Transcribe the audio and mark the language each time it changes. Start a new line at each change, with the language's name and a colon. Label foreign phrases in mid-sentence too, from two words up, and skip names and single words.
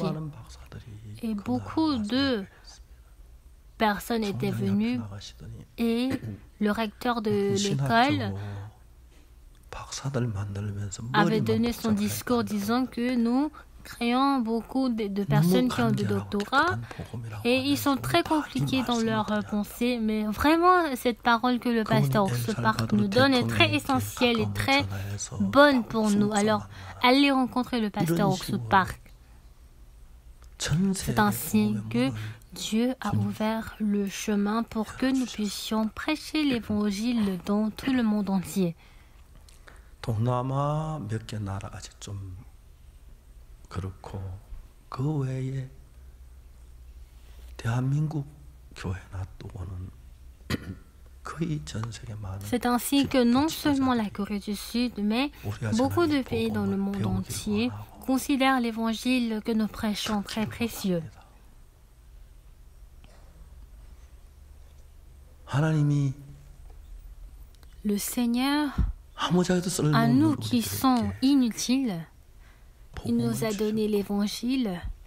French: Et beaucoup de personnes étaient venues et le recteur de l'école avait donné son discours disant que nous créons beaucoup de personnes qui ont des doctorats et ils sont très compliqués dans leurs pensées, mais vraiment cette parole que le pasteur Oxo Park nous donne est très essentielle et très bonne pour nous. Alors allez rencontrer le pasteur Oxo Park. C'est ainsi que Dieu a ouvert le chemin pour que nous puissions prêcher l'évangile dans tout le monde entier.
Korean: 동남아 몇 개 나라 아직 좀 그렇고 그 외에 대한민국 교회 놔두고는 거의 전 세계 많은.
French: C'est ainsi que non seulement la Corée du Sud, mais beaucoup de pays dans le monde entier considèrent l'évangile que nous prêchons très précieux. Le Seigneur, à nous qui sommes inutiles, il nous a donné l'évangile.